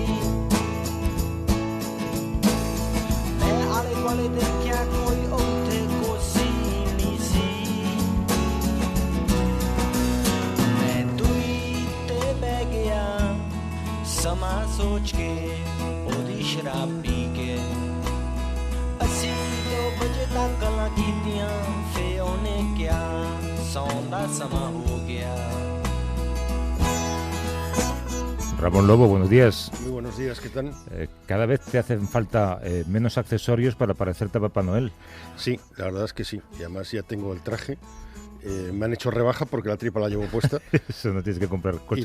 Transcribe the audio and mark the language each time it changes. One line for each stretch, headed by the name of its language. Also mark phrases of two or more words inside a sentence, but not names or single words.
Punjabi: ਮੈਂ ਆਲੇ ਦੁਆਲੇ ਦੇਖਿਆ ਕੋਈ ਉੱਥੇ ਕੁਰਸੀ ਨਹੀਂ ਸੀ ਮੈਂ ਦੂਰੀ ਤੇ ਬਹਿ ਗਿਆ ਸਮਾਂ ਸੋਚ ਕੇ ਉਹਦੀ ਸ਼ਰਾਬ ਪੀ ਕੇ ਅਸੀਂ 2 ਵਜੇ ਤੱਕ ਗੱਲਾਂ ਕੀਤੀਆਂ ਫੇ ਉਹਨੇ ਕਿਹਾ ਸੌਣ ਦਾ ਸਮਾਂ ਹੋ ਗਿਆ
Spanish: Ramón Lobo, buenos días. Muy buenos días, ¿qué tal? Cada vez te hacen falta menos accesorios para parecerte a Papá Noel. Sí, la verdad es que sí. Y además ya tengo el traje. Me han hecho rebaja porque la tripa la llevo puesta. Eso no tienes que comprar coche.